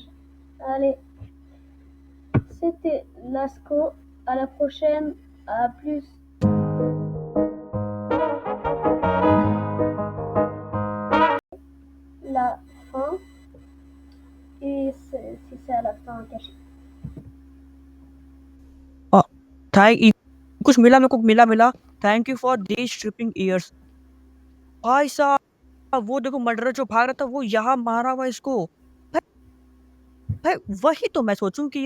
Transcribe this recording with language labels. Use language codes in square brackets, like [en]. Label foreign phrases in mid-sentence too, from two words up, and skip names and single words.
[fr] Allez, c'était Lasco. À la prochaine. À plus. La fin. Et si c'est à la fin caché. [hi] कुछ मिला मेरे को मिला [en] thank you for these tripping years [hi] भाई साहब वो देखो मर्डर जो भाग रहा था वो यहाँ मारा हुआ इसको भाई वही तो मैं सोचूं कि